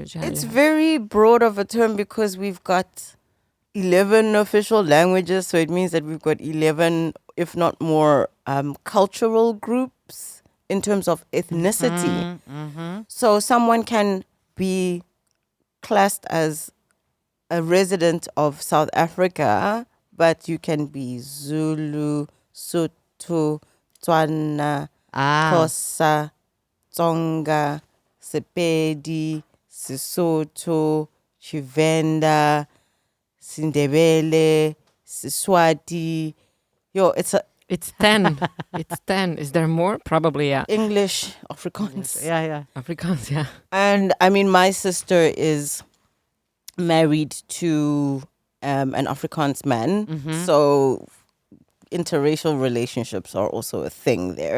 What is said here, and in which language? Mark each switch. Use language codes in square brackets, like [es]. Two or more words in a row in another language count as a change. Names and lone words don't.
[en] It's very broad of a term because we've got 11 official languages, so it means that we've got 11, if not more, cultural groups in terms of ethnicity. So someone can be classed as a resident of South Africa, but you can be Zulu, Sotho, Tswana, Xhosa, Tsonga, Sepedi, Sesotho, Tshivenda, Sindebele, Siswati. It's 10. It's 10. Is there more? Probably, yeah. English, Afrikaans. Yeah. Afrikaans, yeah. And I mean, my sister is married to an Afrikaans man. Mm-hmm. So interracial relationships are also a thing there.